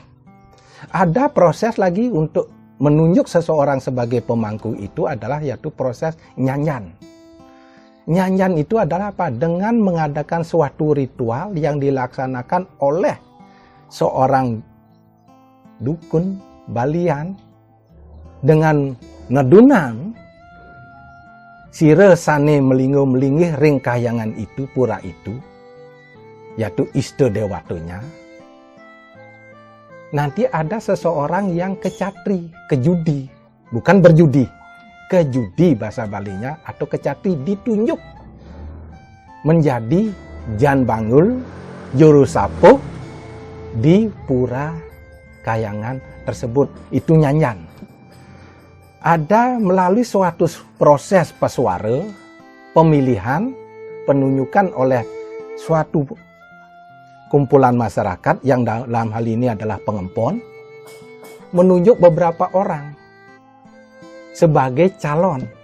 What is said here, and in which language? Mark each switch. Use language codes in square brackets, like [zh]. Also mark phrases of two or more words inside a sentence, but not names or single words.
[id] Ada proses lagi untuk menunjuk seseorang sebagai pemangku itu adalah yaitu proses nyanyan. Nyanyan itu adalah apa? Dengan mengadakan suatu ritual yang dilaksanakan oleh seorang dukun Balian dengan [ban] nedunang sire sane melinggo-melinggih ring kayangan [id] itu, pura itu, yaitu Ista Dewatonya. Nanti ada seseorang yang kecatri, kejudi, bukan berjudi. Kejudi bahasa Balinya atau kecatri ditunjuk menjadi Jan Bangul, juru sapuh di pura kayangan tersebut. Itu nyanyan. Ada melalui suatu proses pesuara, pemilihan, penunjukan oleh suatu kumpulan masyarakat yang dalam hal ini adalah pengempon, menunjuk beberapa orang sebagai calon.